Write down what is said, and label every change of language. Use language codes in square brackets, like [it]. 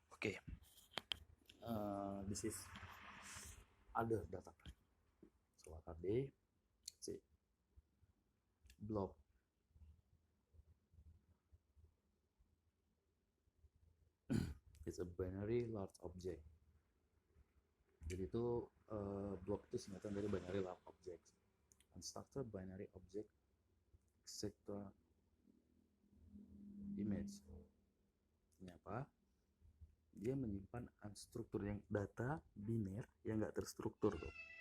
[en] Okay, this is other data type. So what are they? Let's see. Blob. It's a binary large object. [id] Jadi itu blob itu singkatan dari binary large object. [en] Unstructured binary object, etc. [id] Image. Ini apa? Dia menyimpan unstructured yang data biner yang nggak terstruktur tuh.